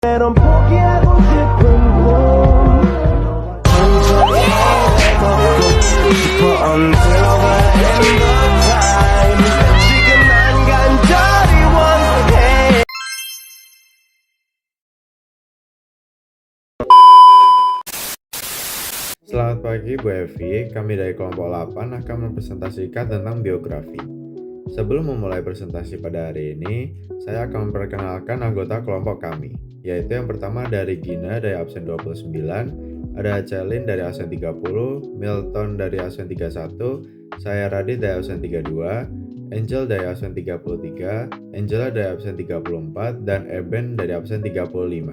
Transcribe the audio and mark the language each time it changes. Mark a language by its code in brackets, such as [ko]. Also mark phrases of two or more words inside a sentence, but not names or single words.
[ko] meron 포기하고 싶은 꿈 천천히 걷고 싶어 [en] until the end of time [ko] 지금 난 간절히 원해. [id] Selamat pagi Bu Evi, kami dari kelompok 8 akan mempresentasikan tentang biografi. Sebelum memulai presentasi pada hari ini, saya akan memperkenalkan anggota kelompok kami, yaitu yang pertama dari Gina dari absen 29, ada Celin dari absen 30, Milton dari absen 31, saya Radit dari absen 32, Angel dari absen 33, Angela dari absen 34, dan Eben dari absen 35.